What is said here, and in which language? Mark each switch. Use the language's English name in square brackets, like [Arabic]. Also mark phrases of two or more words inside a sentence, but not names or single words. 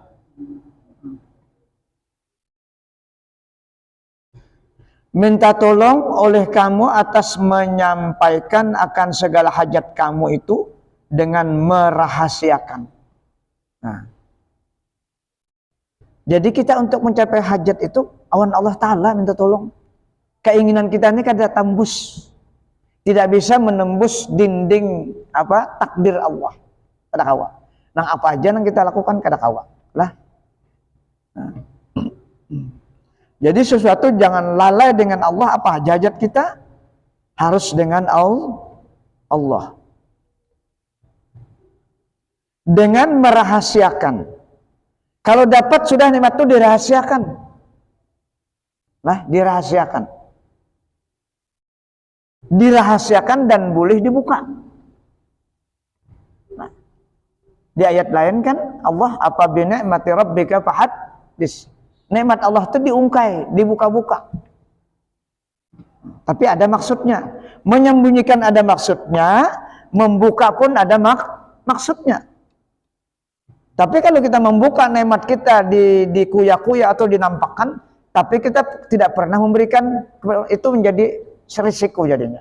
[Banjar] Minta tolong oleh kamu atas menyampaikan akan segala hajat kamu itu dengan merahasiakan. Nah, jadi kita untuk mencapai hajat itu awan Allah Ta'ala minta tolong. Keinginan kita ini kada tembus, tidak bisa menembus dinding takdir Allah. Kada kawa. Nang apa aja yang kita lakukan kada kawa lah. Nah. Jadi sesuatu jangan lalai dengan Allah, apa hajat kita harus dengan Allah. Dengan merahasiakan. Kalau dapat sudah nikmat itu dirahasiakan. Nah, dirahasiakan. Dirahasiakan dan boleh dibuka. Nah, di ayat lain kan Allah apa [Arabic] بنعمة ربك فحدث. [Banjar] Nikmat Allah itu diungkai, dibuka-buka. Tapi ada maksudnya. Menyembunyikan ada maksudnya, membuka pun ada maksudnya. Tapi kalau kita membuka nikmat kita dikuya-kuya atau dinampakkan, tapi kita tidak pernah memberikan, itu menjadi risiko jadinya.